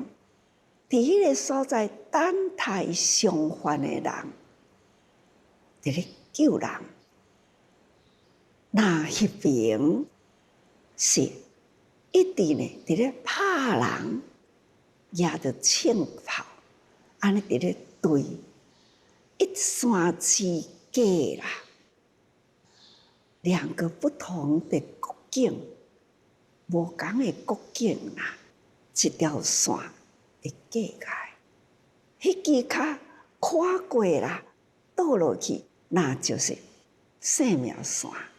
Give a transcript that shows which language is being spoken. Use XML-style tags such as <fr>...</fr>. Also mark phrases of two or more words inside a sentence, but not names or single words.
<nan>伫迄个所在等待伤患的人，伫咧救人。那迄边是一直呢伫咧拍人，举着枪炮，安尼伫咧对，一线之隔啦。两个不同的国境，无同的国境啦，一条线的隔开，迄支脚跨过啦，倒落去，那就是生命线。</nan>